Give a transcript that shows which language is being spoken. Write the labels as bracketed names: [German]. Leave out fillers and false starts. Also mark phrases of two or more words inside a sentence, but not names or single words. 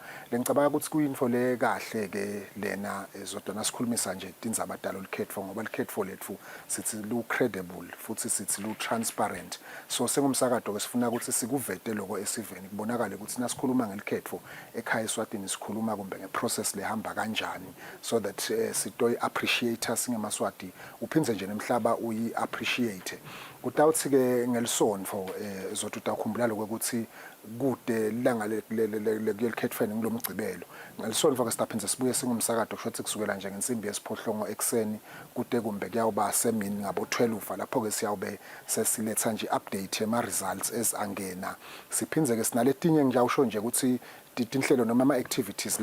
[Swati] Lengicabanga ukuthi kuyinfo le kahle ke lena Zodwa nasikhulumisa nje tindzaba dalo likhetfo ngoba likhetfo lethu sithi lu credible futhi sithi lu transparent. So sengumsakado ke sifuna ukuthi sikuvete lokho esiveni kubonakala ukuthi nasikhuluma ngelikhetfo ekhaya eSwatini sikhuluma kumbe ngeprocess lehamba kanjani [English] so that [Swati] sitoyi appreciate singemaswati uphindze nje nemhlaba uyi appreciate. Utawuthi ke ngelisonto Zodwa utakhumbula lokho ukuthi kude langa lekhetfweni ngilomgcibelo ngelisonto ke sitaphenze sibuye singumsakado kusho kusukela nje ngensimbi yesiphohlongo ekseni kude kumbe kuyawuba semini ngabo 12 lapho ke siyawube sesiletha nje update ema results ezangena siphindze ke sinaletinye ngiyawusho nje ukuthi tinhlelo noma ama activities